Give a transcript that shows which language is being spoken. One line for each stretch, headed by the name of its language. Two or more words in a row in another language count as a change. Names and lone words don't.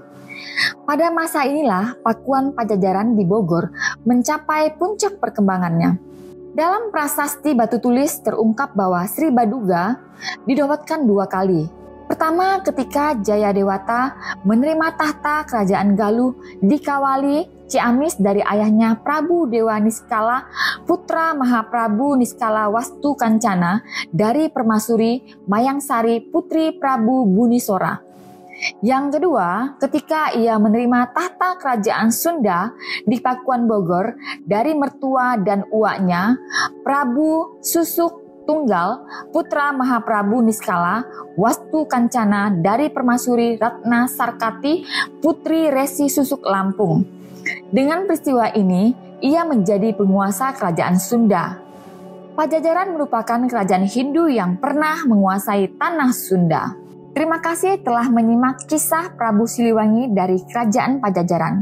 Indonesian: Pada masa inilah Pakuan Pajajaran di Bogor mencapai puncak perkembangannya. Dalam prasasti Batu Tulis terungkap bahwa Sri Baduga dinobatkan 2 kali. Pertama ketika Jayadewata menerima tahta kerajaan Galuh dikawali Ciamis dari ayahnya Prabu Dewa Niskala, putra Mahaprabu Niskala Wastu Kancana dari Permasuri Mayangsari putri Prabu Bunisora. Yang kedua, ketika ia menerima tahta kerajaan Sunda di Pakuan Bogor dari mertua dan uaknya Prabu Susuk Tunggal, putra Mahaprabu Niskala, Wastu Kancana dari Permaisuri Ratna Sarkati, putri Resi Susuk Lampung. Dengan peristiwa ini, ia menjadi penguasa kerajaan Sunda. Pajajaran merupakan kerajaan Hindu yang pernah menguasai tanah Sunda. Terima kasih telah menyimak kisah Prabu Siliwangi dari Kerajaan Pajajaran.